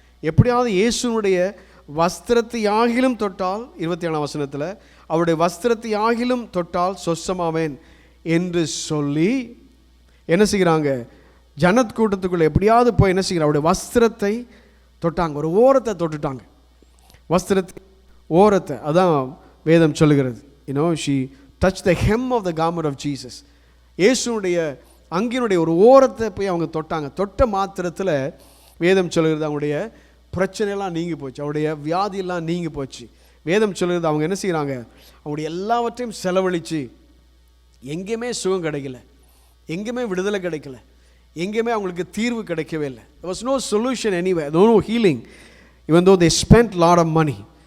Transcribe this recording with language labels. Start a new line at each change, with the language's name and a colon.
Tamil: எப்படியாவது இயேசுனுடைய வஸ்திரத்தை ஆகிலும் தொட்டால், 27ஆம் வசனத்தில், அவருடைய வஸ்திரத்தை ஆகிலும் தொட்டால் சொஸ்தமாவேன் என்று சொல்லி என்ன செய்கிறாங்க? ஜனத் கூட்டத்துக்குள்ளே எப்படியாவது போய் என்ன செய்கிறாங்க? அவருடைய வஸ்திரத்தை தொட்டாங்க, ஒரு ஓரத்தை தொட்டுட்டாங்க, வஸ்திரத்தை ஓரத்தை. அதான் வேதம் சொல்லுகிறது.
English: she touched the hem of the garment of Jesus.
Tamil: இயேசுனுடைய அங்கினுடைய ஒரு ஓரத்தை போய் அவங்க தொட்டாங்க. தொட்ட மாத்திரத்தில் வேதம் சொல்லுகிறது அவங்களுடைய பிரச்சனையெல்லாம் நீங்கி போச்சு, அவருடைய வியாதியெல்லாம் நீங்கி போச்சு. வேதம் சொல்லுகிறது அவங்க என்ன செய்கிறாங்க? அவங்களுடைய எல்லாவற்றையும் செலவழித்து எங்கேயுமே சுகம் கிடைக்கல, எங்கேயுமே விடுதலை கிடைக்கல, எங்கேயுமே அவங்களுக்கு தீர்வு கிடைக்கவே இல்லை.
English: there was no solution anywhere, no healing, even though they spent lot of money.